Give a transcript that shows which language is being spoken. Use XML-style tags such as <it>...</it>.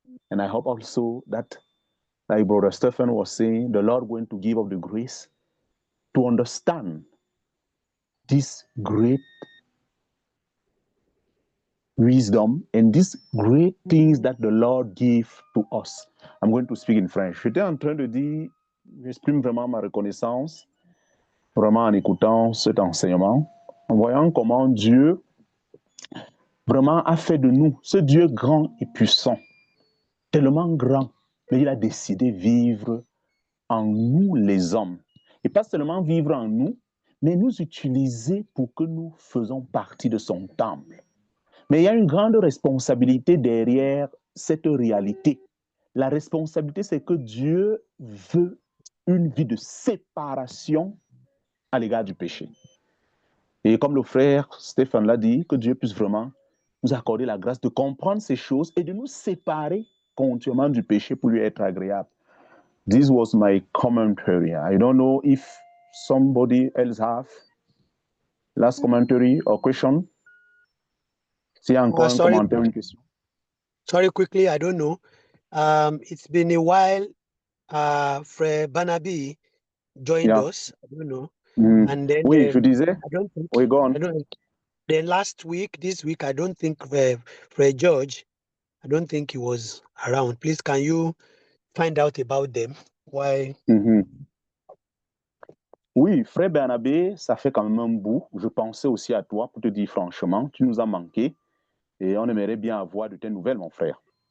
<en>And I hope also that, like Brother Stephen was saying, the Lord going to give us the grace to understand this great wisdom and these great things that the Lord gave to us. I'm going to speak in French.</en> <fr>J'étais en train de dire, j'exprime vraiment ma reconnaissance, vraiment en écoutant cet enseignement, en voyant comment Dieu vraiment a fait de nous ce Dieu grand et puissant, tellement grand, mais il a décidé de vivre en nous les hommes. Et pas seulement vivre en nous, mais nous utiliser pour que nous faisons partie de son temple. Mais il y a une grande responsabilité derrière cette réalité. La responsabilité, c'est que Dieu veut une vie de séparation à l'égard du péché. Et comme le frère Stéphane l'a dit, que Dieu puisse vraiment nous accorder la grâce de comprendre ces choses et de nous séparer continuellement du péché pour lui être agréable.</fr> <en>This was my commentary. I don't know if somebody else have last commentary or question.</en> <fr>S'il y a encore un commentaire, une question.</fr> <en>Sorry, quickly, I don't know. It's been a while. Fred Banabi joined us. I don't know. And then</en> <fr>oui, je disais.</fr> <en>I don't think. Oui, go on. Then this week, I don't think Fred George. I don't think he was around. Please, can you find out about them? Why?</en> <fr>Oui, frère Bernabé, ça fait quand même un bout. Je pensais aussi à toi pour te dire franchement, tu nous as manqué et on aimerait bien avoir de tes nouvelles, mon frère.</fr>